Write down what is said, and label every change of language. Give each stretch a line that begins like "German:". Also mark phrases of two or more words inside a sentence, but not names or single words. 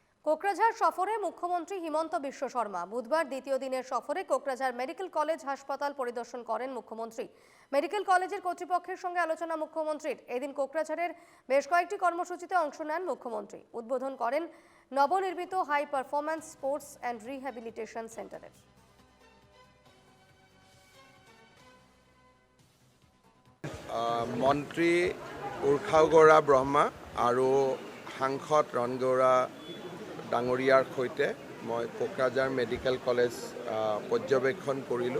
Bangla: কোকরাঝাড় সফরে মুখ্যমন্ত্রী হিমন্ত বিশ্ব শর্মা বুধবার দ্বিতীয় দিনের সফরে কোকরাঝাড় মেডিকেল কলেজ হাসপাতাল পরিদর্শন করেন মুখ্যমন্ত্রী। মেডিকেল কলেজের কর্তৃপক্ষের সঙ্গে আলোচনা মুখ্যমন্ত্রীর। এদিন কোকরাঝাড়ের বেশ কয়েকটি কর্মসূচিতে অংশ নেন মুখ্যমন্ত্রী। উদ্বোধন করেন নবনির্মিত হাই পারফরম্যান্স স্পোর্টস অ্যান্ড রিহ্যাবিলিটেশন সেন্টারের।
Assamese: মন্ত্ৰী উৰ্খাও ব্ৰহ্মা আৰু সাংসদ ৰণগৌৰা ডাঙৰীয়াৰ সৈতে মই কোকৰাঝাৰ মেডিকেল কলেজ পৰ্যবেক্ষণ কৰিলোঁ।